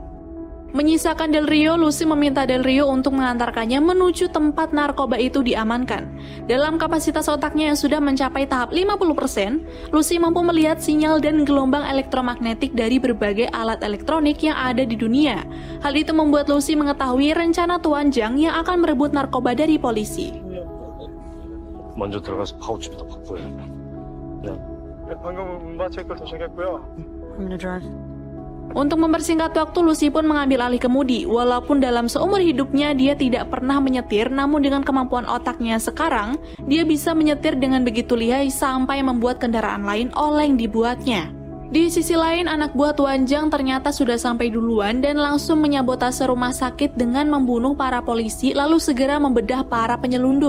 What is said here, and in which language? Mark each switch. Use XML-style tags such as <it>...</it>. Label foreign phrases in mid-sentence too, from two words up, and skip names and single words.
<id>Menyisakan Del Rio, Lucy meminta Del Rio untuk mengantarkannya menuju tempat narkoba itu diamankan. Dalam kapasitas otaknya yang sudah mencapai tahap 50%, Lucy mampu melihat sinyal dan gelombang elektromagnetik dari berbagai alat elektronik yang ada di dunia. Hal itu membuat Lucy mengetahui rencana Tuan Zhang yang akan merebut narkoba dari polisi.</id> <ko>먼저 들어가서 파우치부터 바꿔야겠다. 방금 마체크 도착했고요.</ko> <en>I'm gonna drive.</en> <id>Untuk mempersingkat waktu, Lucy pun mengambil alih kemudi. Walaupun dalam seumur hidupnya dia tidak pernah menyetir, namun dengan kemampuan otaknya sekarang, dia bisa menyetir dengan begitu lihai sampai membuat kendaraan lain oleng dibuatnya. Di sisi lain, anak buah Tuan Zhang ternyata sudah sampai duluan dan langsung menyabotase rumah sakit dengan membunuh para polisi lalu segera membedah para penyelundup.</id>